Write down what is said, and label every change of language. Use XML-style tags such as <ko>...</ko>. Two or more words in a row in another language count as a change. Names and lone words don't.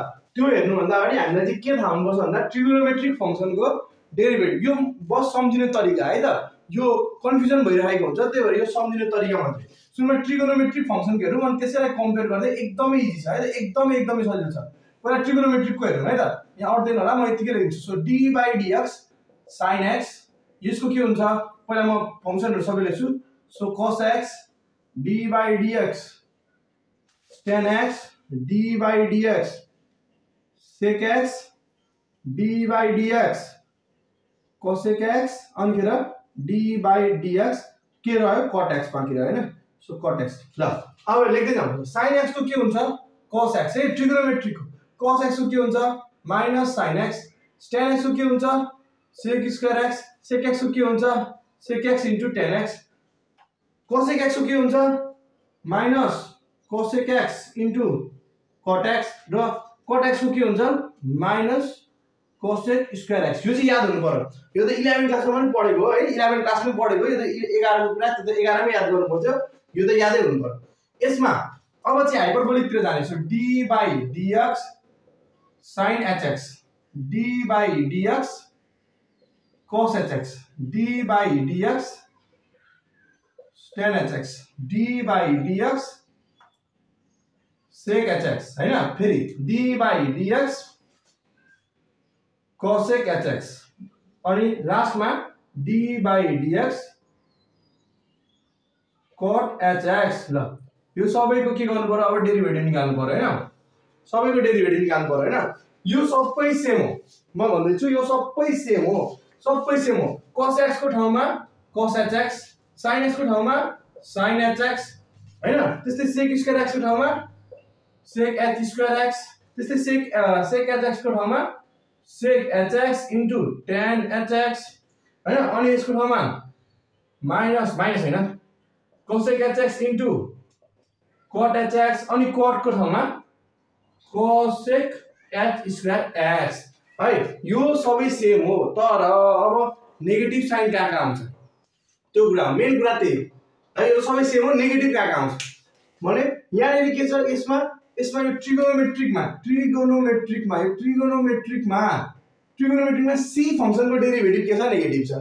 <ne>त्यो हेर्नुभन्दा अगाडि हामीलाई चाहिँ के थाहा हुनुपर्छ भन्दा</ne> <en>trigonometric function</en> <ne>डेरिभेटिभ यो बस सम्झिने तरिका है त। यो कन्फ्युजन भइरहेको हुन्छ, त्यही भएर यो सम्झिने तरिका मात्रै। सुरुमा</ne> <en>trigonometric function</en> <ne>हेरौँ अनि त्यसैलाई कम्पेयर गर्दै एकदमै इजी छ है त, एकदमै सजिलो छ। पहिला ट्रिगोनोमेट्रिकको हेरौँ है त। यहाँ अड्दैन होला, म यतिकै लेख्छु। सो</ne> <en>dy by dx sin x</en> <ne>यसको के हुन्छ, पहिला म फंक्सनहरु सबै लेख्छु।</ne> <en>सो cos x d by dx tan x d by dx sec x d by dx cosec x</en> <ne>अनि खेर</ne> <en>d by dx</en> <ne>के रह्यो</ne> <en>cot x</en> <ne>बाँकी रह्यो हैन। सो</ne> <en>cot x</en> <ne>ल अब लेख्दै जाउँ।</ne> <en>sin x</en> <ne>को के हुन्छ</ne> <en>cos x</en> <ne>है,</ne> <en>trigonometric cos x</en> <ne>को के हुन्छ</ne> <en>minus sin x, tan x</en> <ne>को के हुन्छ</ne> <en>sec square x, sec x</en> <ne>को के हुन्छ</ne> <en>sec x into tan x, cosec x</en> <ne>को के हुन्छ</ne> <en>minus cosec x into cot x</en> <ne>र</ne> <en>cot x</en> <ne>को के हुन्छ</ne> <en>minus cosec square x.</en> <ne>यो चाहिँ याद हुनु पर्यो। यो त 11 क्लासमा पनि पढेको हो है, 11 क्लासमा पढेको। यो त 11 को कुरा त्यो त 11 मै याद गर्नु पर्छ। यो त यादै हुनु पर्यो। यसमा अब चाहिँ हाइपरबोलिक तिर जाने।</ne> <en>सो d by dx sin hx d by dx cos hx d by dx tan hx d by dx sec hx हैन। फेरि d by dx cosec hx</en> <ne>अनि लास्टमा</ne> <en>d by dx cot hx।</en> <ne>ल यो सबैको के गर्नु पर्यो, अब डेरिभेटिभ निकाल्नु पर्यो हैन। सबैको डेरिभेटिभ निकाल्नु पर्यो हैन। यो सबै सेम हो, म भन्दै छु यो सबै सेम हो, सबै सेम हो।</ne> <en>cos x</en> <ne>को ठाउँमा</ne> <en>cos hx, sin x</en> <ne>को ठाउँमा</ne> <en>sin hx</en> <ne>हैन। त्यस्तै</ne> <en>sec square x</en> <ne>को ठाउँमा</ne> <en>sec h square x,</en> <ne>त्यस्तै</ne> <en>sec hx</en> <ne>को ठाउँमा</ne> <en>sec hx into tan hx</en> <ne>हैन। अनि यसको ठाउँमा माइनस हैन</ne> <en>cosec hx into cot hx</en> <ne>अनि cot को ठाउँमा</ne> <en>cosec h square x</en> <ne>है। यो सबै सेम हो, तर अब</ne> <en>negative sign</en> <ne>कहाँ आउँछ त्यो कुरा मेन कुरा त्यही हो है। यो सबै सेम हो, नेगेटिभ कहाँ आउँछ भने यहाँ के छ यसमा यो ट्रिगोनोमेट्रिकमा c फंक्सनको डेरिभेटिभ के छ नेगेटिभ छ।</ne>